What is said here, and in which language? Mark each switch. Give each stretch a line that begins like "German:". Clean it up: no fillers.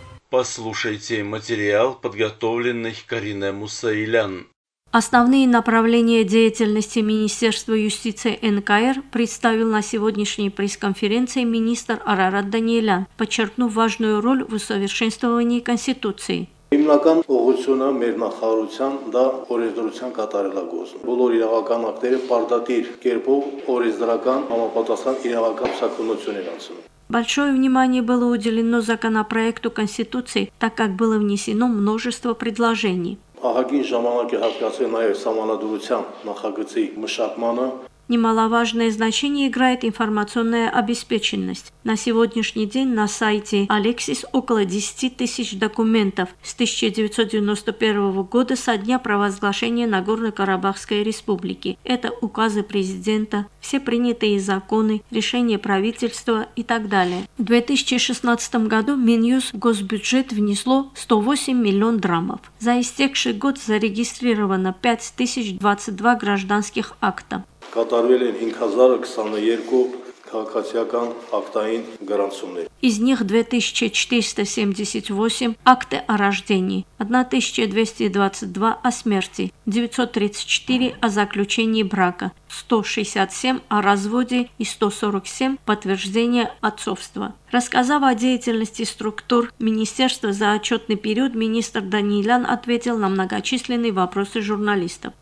Russian: Послушайте материал, подготовленный Кариной Мусаилян. Основные направления деятельности Министерства юстиции НКР представил на сегодняшней пресс-конференции министр Арарат Даниэлян, подчеркнув важную роль в усовершенствовании Конституции.
Armenian: Հիմնական ուղղությունը մեր նախարարության դա օրենսդրության կատարելագործն է։ Բոլոր իրավական ակտերը պարտադիր կերպով օրենսդրական համապատասխան իրավական ցակունություն են ացնում։
Russian: Большое внимание было уделено законопроекту Конституции, так как было внесено множество предложений.
Armenian: Ահագին ժամանակ է հատկացել նաև սահմանադրության նախագծի մշակմանը։
Russian: Немаловажное значение играет информационная обеспеченность. На сегодняшний день на сайте Алексис около 10 тысяч документов с 1991 года со дня провозглашения Нагорно-Карабахской республики. Это указы президента, все принятые законы, решения правительства и так далее. В 2016 году Минюс в госбюджет внесло 108 миллион драмов. За истекший год зарегистрировано 5022 гражданских акта.
Armenian: Կատարվել են 5022 քաղաքացիական ակտային գրանցումներ։
Russian: Из них 2478 акты о рождении, 1222 о смерти, 934 о заключении брака, 167 о разводе и 147 подтверждение отцовства. Рассказав о деятельности структур министерства за отчетный период, министр Даниэлян ответил на многочисленные вопросы журналистов.